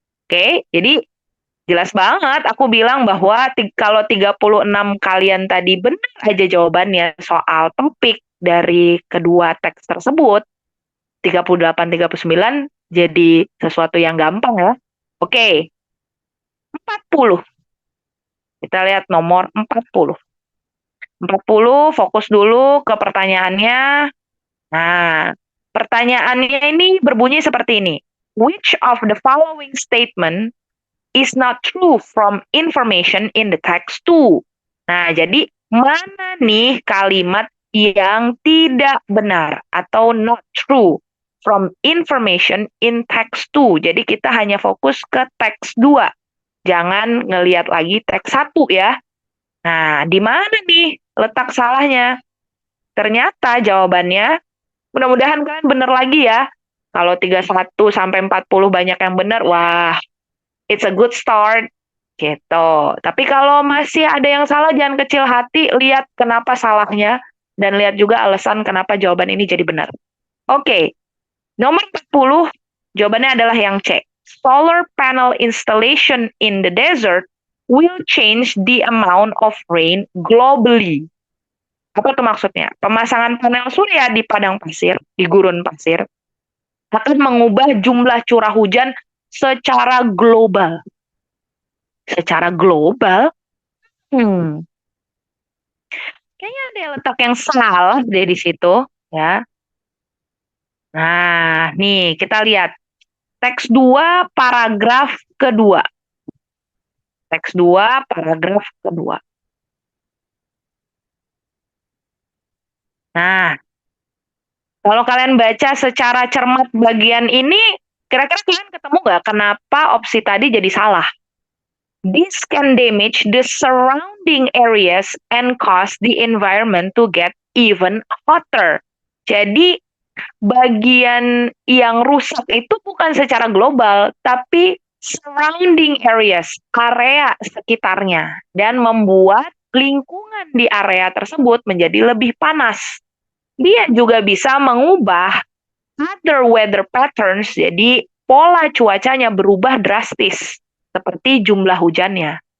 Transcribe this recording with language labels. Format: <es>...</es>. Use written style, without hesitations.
<id>Oke, jadi jelas banget aku bilang bahwa kalau 36 kalian tadi benar aja jawabannya soal topik dari kedua teks tersebut, 38, 39 jadi sesuatu yang gampang ya. Oke, 40. Kita lihat nomor 40. 40, fokus dulu ke pertanyaannya. Nah, pertanyaannya ini berbunyi seperti ini.</id> <en>Which of the following statement is not true from information in the text 2?</en> <id>Nah, jadi mana nih kalimat yang tidak benar atau</id> <en>not true from information in text 2?</en> <id>Jadi kita hanya fokus ke teks 2. Jangan ngelihat lagi teks 1 ya. Nah, di mana nih letak salahnya? Ternyata jawabannya, mudah-mudahan kalian benar lagi ya. Kalau 31 sampai 40 banyak yang benar, wah,</id> <en>it's a good start</en> <id>gitu. Tapi kalau masih ada yang salah, jangan kecil hati, lihat kenapa salahnya dan lihat juga alasan kenapa jawaban ini jadi benar. Oke. Nomor 40 jawabannya adalah yang C.</id> <en>Solar panel installation in the desert will change the amount of rain globally.</en> <id>Apa itu maksudnya? Pemasangan panel surya di padang pasir, di gurun pasir, akan mengubah jumlah curah hujan secara global. Secara global? Kayaknya ada letak yang salah deh di situ, ya. Nah, nih kita lihat. Teks 2, paragraf kedua. Teks 2, paragraf kedua. Nah, kalau kalian baca secara cermat bagian ini, kira-kira kalian ketemu nggak kenapa opsi tadi jadi salah?</id> <en>This can damage the surrounding areas and cause the environment to get even hotter.</en> <id>Jadi, bagian yang rusak itu bukan secara global, tapi</id> <en>surrounding areas,</en> <id>area sekitarnya, dan membuat lingkungan di area tersebut menjadi lebih panas. Dia juga bisa mengubah</id> <en>other weather patterns,</en> <id>jadi pola cuacanya berubah drastis, seperti jumlah hujannya.</id>